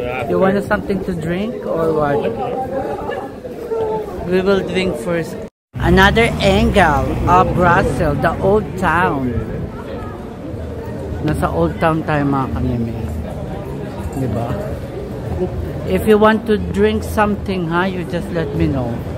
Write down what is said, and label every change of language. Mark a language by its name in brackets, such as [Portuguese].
[English] You want something to drink or what? We will drink first. Another angle of Brussels, the old town. [Filipino] Nasa old town tayo mga kanimi. Diba? [English] If you want to drink something, you just let me know.